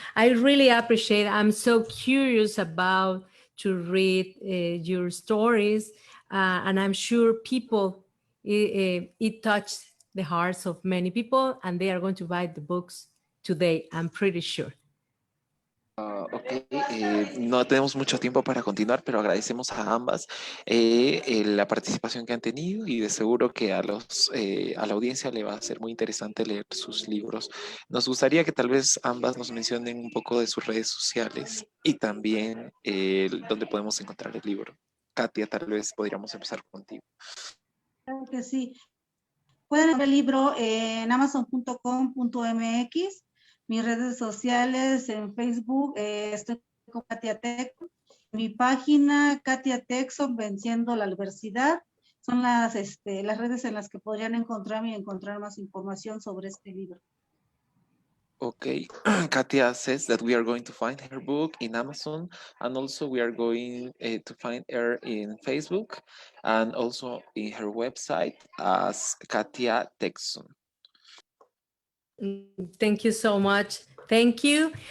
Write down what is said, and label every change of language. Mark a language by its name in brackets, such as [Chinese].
[English] I really appreciate, I'm so curious about to read your stories, and I'm sure people, it touched the hearts of many people, and they are going to buy the books today, I'm pretty sure. [Spanish] Ok, no tenemos mucho tiempo para continuar, pero agradecemos a ambas la participación que han tenido y de seguro que a la audiencia le va a ser muy interesante leer sus libros. Nos gustaría que tal vez ambas nos mencionen un poco de sus redes sociales y también dónde podemos encontrar el libro. Katia, tal vez podríamos empezar contigo. Claro que sí. Pueden ver el libro en amazon.com.mx. Mis redes sociales en Facebook, estoy con Katia Texon. Mi página, Katia Texon, Venciendo la Adversidad. Son las redes en las que podrían encontrarme y encontrar más información sobre este libro. [English] Okay, Katia says that we are going to find her book in Amazon, and also we are going to find her in Facebook, and also in her website as Katia Texon. Thank you so much. Thank you.